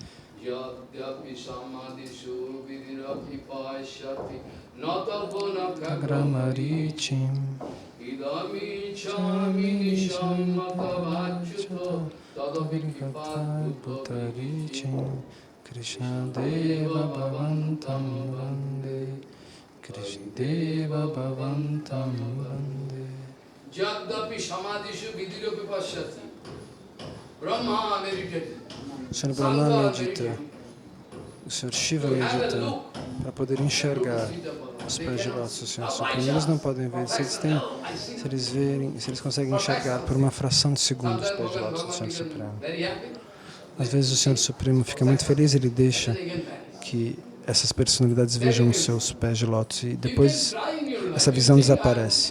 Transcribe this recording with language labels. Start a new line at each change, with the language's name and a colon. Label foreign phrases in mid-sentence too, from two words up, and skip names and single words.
Sanskrit: अग्रमरिचिम् भूतरिचिम् कृष्ण देव भवन्तं वन्दे, कृष्ण देव भवन्तं वन्दे. जगदपि समाधिषु विधिरोपि पश्यति.
English: Brahma meditated.
Portuguese: O Senhor Brahma medita, o Senhor Shiva medita para poder enxergar os pés de lótus do Senhor Supremo. Eles não podem ver, se eles conseguem enxergar por uma fração de segundo os pés de lótus do Senhor Supremo. Às vezes o Senhor Supremo fica muito feliz, ele deixa que essas personalidades vejam os seus pés de lótus e depois essa visão desaparece.